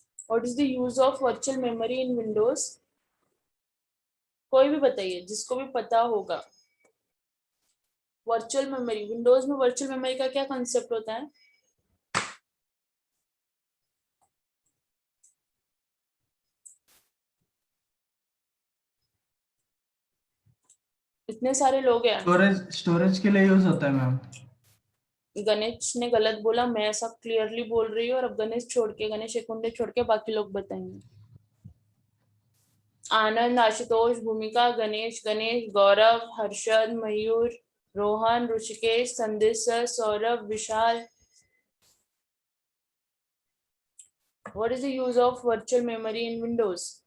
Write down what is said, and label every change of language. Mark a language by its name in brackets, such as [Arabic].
[English] What is the use of virtual memory in Windows? [Hindi] कोई भी बताइए जिसको भी पता होगा। वर्चुअल मेमोरी, विंडोज में वर्चुअल मेमोरी का क्या कंसेप्ट होता है? इतने सारे लोग हैं। स्टोरेज के लिए यूज होता है मैम। गणेश ने गलत बोला, मैं ऐसा क्लियरली बोल रही हूँ, और अब गणेश छोड़ के, गणेश एक घंटे छोड़ के बाकी लोग बताएंगे। आनंद, आशुतोष, भूमिका, गणेश, गौरव, हर्षद, मयूर, रोहन, ऋषिकेश, संदेश sir, Saurabh, Vishal. [English] What is the use of virtual memory in Windows?